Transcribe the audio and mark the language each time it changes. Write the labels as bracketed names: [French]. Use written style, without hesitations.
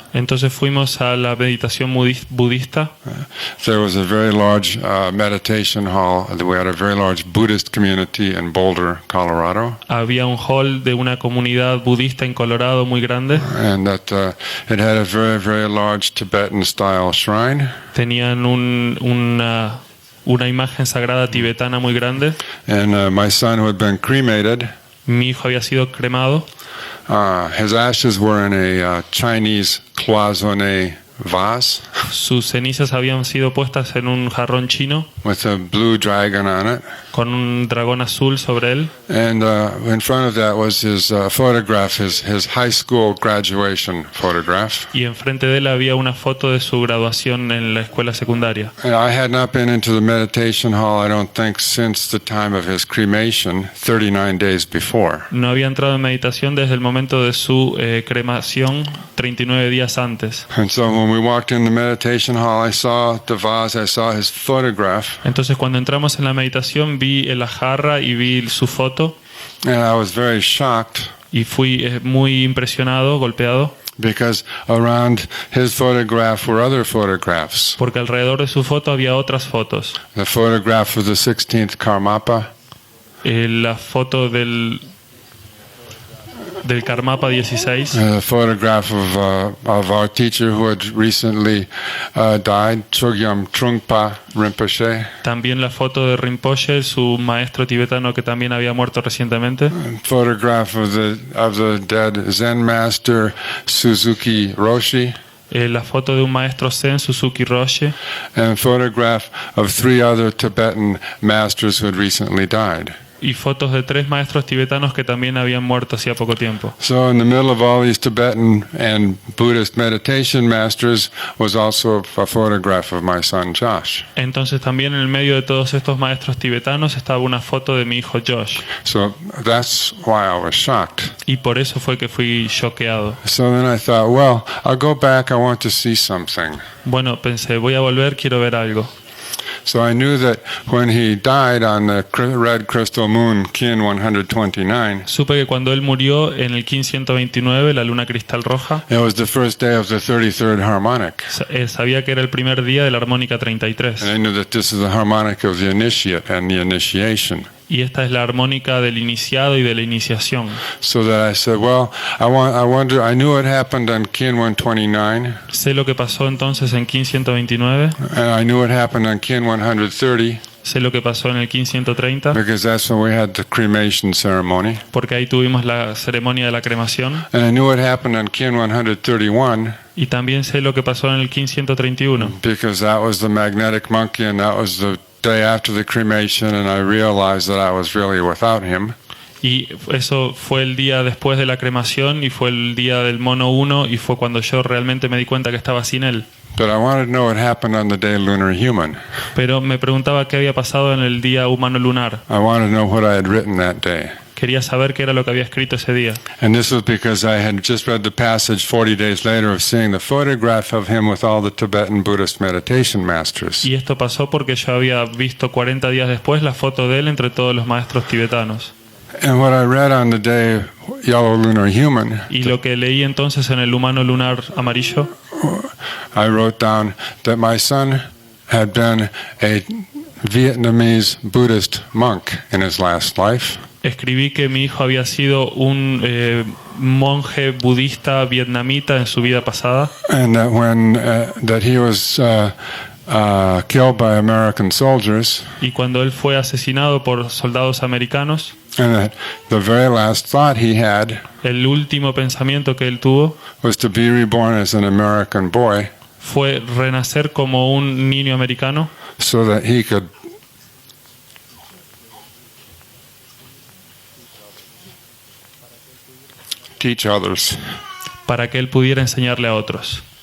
[Spanish] Entonces fuimos a la meditación budista. [English] There was a very large meditation hall. We had a very large Buddhist community in Boulder, Colorado. [Spanish] Había un hall de una comunidad budista en Colorado muy grande. [English] And that it had a very, very large Tibetan-style shrine. [Spanish] Tenían una imagen sagrada tibetana muy grande. [English] And my son, who had been cremated, [Spanish] Mi hijo había sido cremado. [English] his ashes were in a Chinese cloisonné vase [Spanish] Sus cenizas habían sido puestas en un jarrón chino [English] with a blue dragon on it. [Spanish] con un dragón azul sobre él. [English] And in front of that was his photograph, his high school graduation photograph. [Spanish] Y enfrente de él había una foto de su graduación en la escuela secundaria. [English] And I had not been into the meditation hall, I don't think, since the time of his cremation, 39 days before. [Spanish] No había entrado en meditación desde el momento de su cremación 39 días antes. [English] And so when we walked in the meditation hall, I saw the vase, I saw his photograph, [Spanish] Entonces cuando entramos en la meditación vi la jarra y vi su foto [English] and I was very shocked [Spanish] y fui muy impresionado, golpeado, [English] because around his photograph were other photographs. [Spanish] porque alrededor de su foto había otras fotos. [English] The photograph of the 16th Karmapa, [Spanish] La foto del Karmapa 16, [English] a photograph of our teacher who had recently died, Chogyam Trungpa Rinpoche, [Spanish] también la foto de Rinpoche, su maestro tibetano que también había muerto recientemente, [English] photograph of the dead Zen master Suzuki Roshi, [Spanish] la foto de un maestro Zen, Suzuki Roshi, [English] and photograph of 3 other Tibetan masters who had recently died. [Spanish] y fotos de 3 maestros tibetanos que también habían muerto hacía poco tiempo. [English] So in the middle of all these Tibetan and Buddhist meditation masters was also a photograph of my son Josh. [Spanish] Entonces también en el medio de todos estos maestros tibetanos estaba una foto de mi hijo Josh, [English] So that's why I was shocked. [Spanish] y por eso fue que fui choqueado. [English] So then I thought, well, I'll go back, I want to see something. [Spanish] Bueno, pensé, voy a volver, quiero ver algo. [English] So I knew that when he died on the red crystal moon, Kin 129, [Spanish] Supe que cuando él murió en el Kin 129, la luna cristal roja, [English] it was the first day of the 33rd harmonic. [Spanish] sabía que era el primer día de la armónica 33. [English] And I knew that this is the harmonic of the initiate and the initiation. [Spanish] Y esta es la armónica del iniciado y de la iniciación. [English] So that I said, well, I knew it happened on Kin 129, [Spanish] Sé lo que pasó entonces en Kin 129, [English] and I knew it happened on Kin 130, [Spanish] sé lo que pasó en el Kin 130, [English] because that's when we had the cremation ceremony. [Spanish] porque ahí tuvimos la ceremonia de la cremación. [English] And I knew it happened on Kin 131, [Spanish] Y también sé lo que pasó en el Kin 131, [English] because that was the magnetic monkey, and that was the day after the cremation, and I realized that I was really without him. [Spanish] y eso fue el día después de la cremación y fue el día del mono 1 y fue cuando yo realmente me di cuenta que estaba sin él. [English] But I wanted to know what happened on the day lunar human. [Spanish] Pero me preguntaba qué había pasado en el día humano lunar. [English] I wanted to know what I had written that day. [Spanish] Quería saber qué era lo que había escrito ese día. [English] And this was because I had just read the passage 40 days later of seeing the photograph of him with all the Tibetan Buddhist meditation masters. [Spanish] Y esto pasó porque yo había visto 40 días después la foto de él entre todos los maestros tibetanos. [English] And what I read on the day yellow lunar human, [Spanish] Y lo que leí entonces en el humano lunar amarillo, [English] I wrote down that my son had been a Vietnamese Buddhist monk in his last life. [Spanish] escribí que mi hijo había sido un monje budista vietnamita en su vida pasada, [English] And that when that he was killed by American soldiers, [Spanish] y cuando él fue asesinado por soldados americanos, [English] and that the very last thought he had [Spanish] el último pensamiento que él tuvo [English] was to be reborn as an American boy, [Spanish] fue renacer como un niño americano [English] so that he could teach others. [Spanish] para que él pudiera enseñarle a otros.